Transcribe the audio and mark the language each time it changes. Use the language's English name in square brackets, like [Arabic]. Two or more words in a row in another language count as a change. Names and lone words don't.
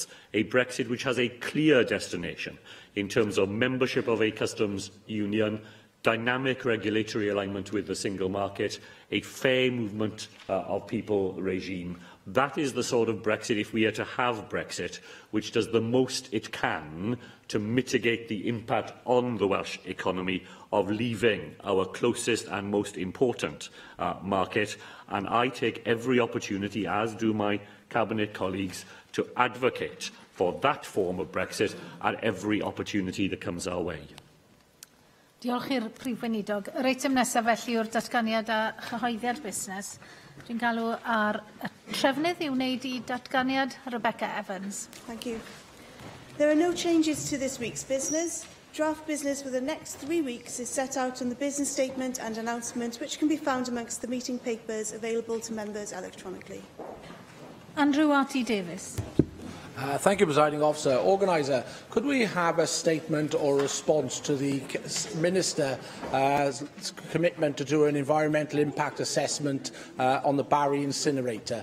[English] A Brexit which has a clear destination in terms of membership of a customs union, dynamic regulatory alignment with the single market, a fair movement of people regime, That is the sort of Brexit, if we are to have Brexit, which does the most it can to mitigate the impact on the Welsh economy of leaving our closest and most important market. And I take every opportunity, as do my Cabinet colleagues, to advocate for that form of Brexit at every opportunity that comes our way. [Welsh] Diolch i'r Prif Weinidog. Yr eitem nesaf felly yw'r datganiad a chyhoeddiad busnes. Dwi'n galw ar y trefnydd i wneud I datganiad Rebecca Evans. [English] Thank you. There are no changes to this week's business. Draft business for the next 3 weeks is set out in the business statement and announcement, which can be found amongst the meeting papers available to members electronically. Andrew R.T. Davis. Thank you, Presiding Officer. Organiser, could we have a statement or response to the Minister's commitment to do an environmental impact assessment on the Barry incinerator?